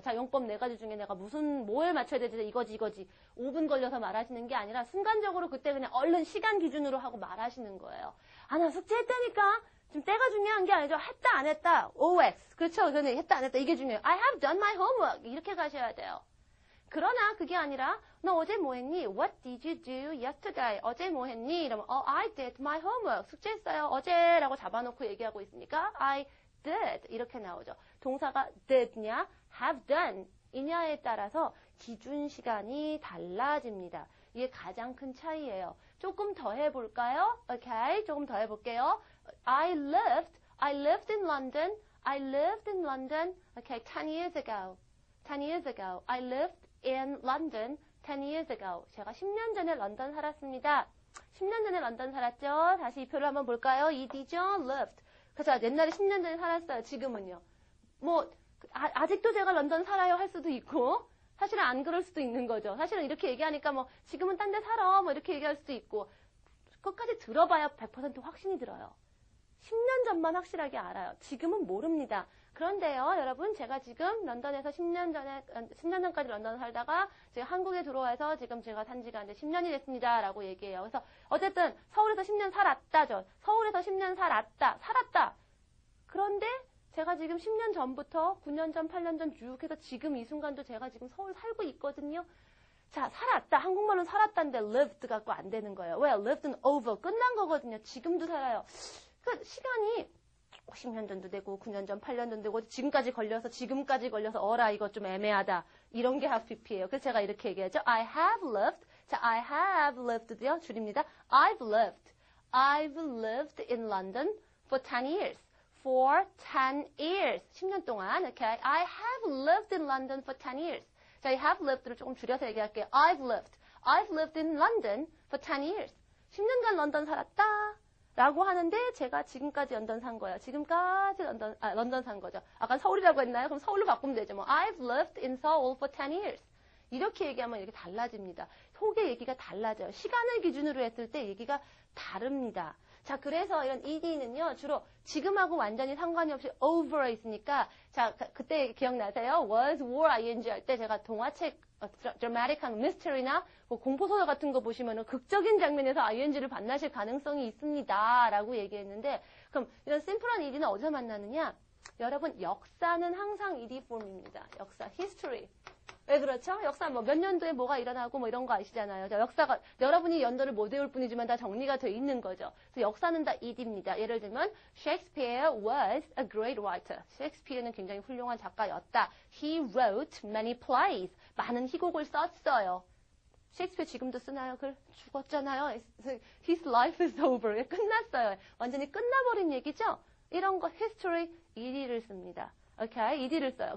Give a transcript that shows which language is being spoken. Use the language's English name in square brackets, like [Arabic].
[Korean] 자, 용법 4가지 중에 내가 뭘 맞춰야 되지? 이거지. 5분 걸려서 말하시는 게 아니라 순간적으로 그때 그냥 얼른 시간 기준으로 하고 말하시는 거예요. 나 숙제했다니까? 지금 때가 중요한 게 아니죠. 했다, 안 했다. OX. 그렇죠. 저는 했다, 안 했다. 이게 중요해요. [English] I have done my homework. [Korean] 이렇게 가셔야 돼요. 그러나 그게 아니라 너 어제 뭐 했니? [English] What did you do yesterday? [Korean] 어제 뭐 했니? 이러면 [English] I did my homework. [Korean] 숙제했어요. 어제라고 잡아놓고 얘기하고 있으니까 [English] I did [Korean] 이렇게 나오죠. 동사가 did냐 have done 이냐에 따라서 기준 시간이 달라집니다. 이게 가장 큰 차이예요. 조금 더 해볼까요? 오케이, 조금 더 해볼게요. [English] I lived in London. Okay, 10 years ago. 10 years ago. I lived in London 10 years ago. [Korean] 제가 10년 전에 런던 살았습니다. 10년 전에 런던 살았죠? 다시 이 표를 한번 볼까요? ed죠? lived. 그래서 옛날에 10년 전에 살았어요. 지금은요. 아직도 제가 런던 살아요 할 수도 있고, 사실은 안 그럴 수도 있는 거죠. 사실은 이렇게 얘기하니까 지금은 딴 데 살아. 이렇게 얘기할 수도 있고, 끝까지 들어봐야 100% 확신이 들어요. 10년 전만 확실하게 알아요. 지금은 모릅니다. 그런데요, 여러분, 제가 지금 런던에서 10년 전까지 런던 살다가 제가 한국에 들어와서 지금 제가 산 지가 이제 10년이 됐습니다. 라고 얘기해요. 그래서 어쨌든 서울에서 10년 살았다죠. 서울에서 10년 살았다. 그런데 제가 지금 10년 전부터 9년 전, 8년 전 쭉 해서 지금 이 순간도 제가 지금 서울 살고 있거든요. 자, 살았다. 한국말은 살았다인데 lived 갖고 안 되는 거예요. 왜? lived는 over. 끝난 거거든요. 지금도 살아요. 그 시간이 10년 전도 되고 9년 전, 8년 전 되고 지금까지 걸려서 어라 이거 좀 애매하다. 이런 게 have pp예요. 그래서 제가 이렇게 얘기하죠. [English] I have lived. 자, I have lived도요. [Korean] 줄입니다. [English] I've lived in London for 10 years. For 10 years. [Korean] 10년 동안. [English] Okay. I have lived in London for 10 years. [Korean] 자, 이 have lived를 조금 줄여서 얘기할게요. [English] I've lived in London for 10 years. [Korean] 10년간 런던 살았다. 라고 하는데 제가 지금까지 런던 산 거예요. 지금까지 런던 산 거죠. 아까 서울이라고 했나요? 그럼 서울로 바꾸면 되죠. [English] I've lived in Seoul for 10 years. [Korean] 이렇게 얘기하면 이렇게 달라집니다. 속의 얘기가 달라져요. 시간을 기준으로 했을 때 얘기가 다릅니다. 자, 그래서 이런 ed는요, 주로 지금하고 완전히 상관이 없이 over에 있으니까, 자, 그때 기억나세요? was, were, ing 할 때 제가 동화책, 드라마틱한 미스터리나 공포소설 같은 거 보시면은 극적인 장면에서 ing를 만나실 가능성이 있습니다. 라고 얘기했는데, 그럼 이런 심플한 ed는 어디서 만나느냐? 여러분, 역사는 항상 ed 폼입니다. 역사, history. 왜 그렇죠? 역사 몇 년도에 뭐가 일어나고 이런 거 아시잖아요. 역사가 여러분이 연도를 못 외울 뿐이지만 다 정리가 돼 있는 거죠. 그래서 역사는 다 ed입니다. 예를 들면 [English] Shakespeare was a great writer. [Korean] 셰익스피어는 굉장히 훌륭한 작가였다. [English] He wrote many plays. [Korean] 많은 희곡을 썼어요. 셰익스피어 지금도 쓰나요? 글 죽었잖아요. [English] His life is over. [Korean] 끝났어요. 완전히 끝나버린 얘기죠? 이런 거 history ed를 씁니다. 오케이? ed를 써요.